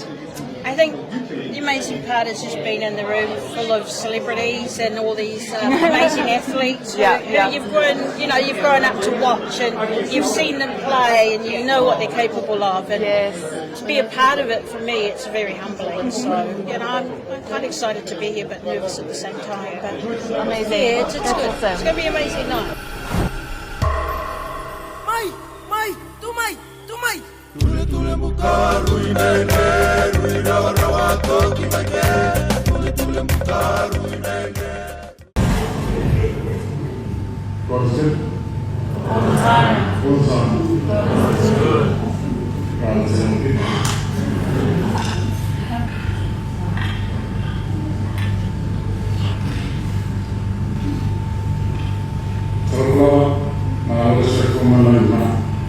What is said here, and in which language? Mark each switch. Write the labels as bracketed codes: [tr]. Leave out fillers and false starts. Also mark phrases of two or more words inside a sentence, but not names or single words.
[en] I think the amazing part is just being in the room full of celebrities and all these amazing athletes who you've grown up to watch, and you've seen them play, and you know what they're capable of. And to be a part of it, for me, it's very humbling. So I'm quite excited to be here, but nervous at the same time. But Amazing. yeah, it's good. Awesome. It's going to be an amazing night. Tule muka ruinene, ruina warawato kimeke. Tule muka ruinene. God is good. All the time. All the time. God is good. God is good. Faalogo Tana Umaga.